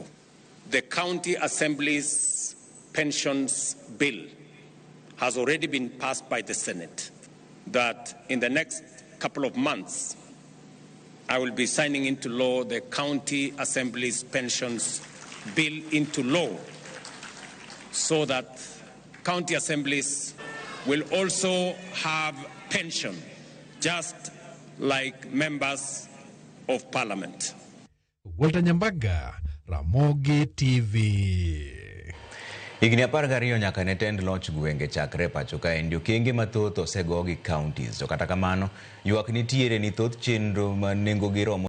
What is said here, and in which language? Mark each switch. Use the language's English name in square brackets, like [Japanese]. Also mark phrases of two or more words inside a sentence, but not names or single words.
[English] The county assembly's pensions bill has already been passed by the Senate, that in the next couple of months, I will be signing into law the county assembly's pensions bill into law, so that county assemblies will also have pension, just like members of parliament. Walter Nyambaga, Ramogi TV. [Luo (Kenya and Tanzania)] Higni 12 nyaka ne tend loch gwenge chakre pacho ka en okenge mathoth osego gi counties. To kata kamano, ywak nitiere ni thoth chenro ma nengo gi romo